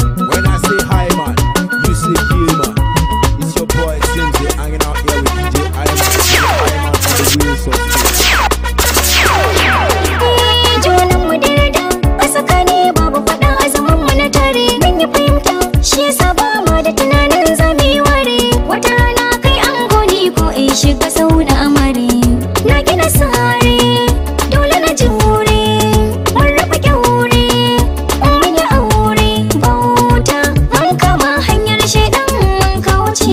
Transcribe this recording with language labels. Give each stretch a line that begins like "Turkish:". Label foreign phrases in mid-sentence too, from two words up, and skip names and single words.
English: When I say hi man, you say yeah man. It's your boy Sims hanging out here with D J Iron Man. D J Iron Man on the wheels of steel.
Hausa: Junan mu daidai, a tsakani babu faɗa a zaman mu na tare. Mun yi fahimta, shi yasa ba ma da tunanin za mu yi ware. Wata rana kai ango ne ko in shiga sau da amare. Na gina sare, dole na jure. Mun rufe kyaure, Mun yi aure bauta, mun kama hanyar shaidan mun kauce.